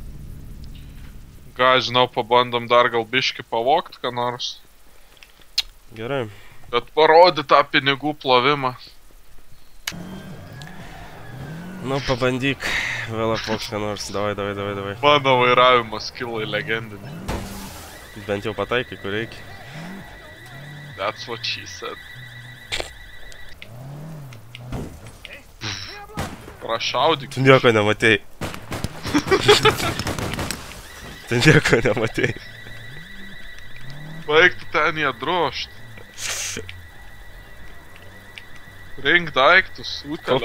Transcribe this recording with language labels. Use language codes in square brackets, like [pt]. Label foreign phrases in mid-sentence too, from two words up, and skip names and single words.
[lt] Ką žinau, pabandom dar gal biškį pavogt, ką nors. Gerai. Bet parodė tą pinigų plovimą. Nu, pabandyk. Vėl apvoks, ką nors. Davai. Mano vairavimo skillai legendiniai. Bent jau pataikai, kur reikia. [en] That's what she said. [lt] Prašaudyk. Tu nieko nematei. Tu nieko nematei. Baigtų ten jie drošt. Rink daiktus, utėliau.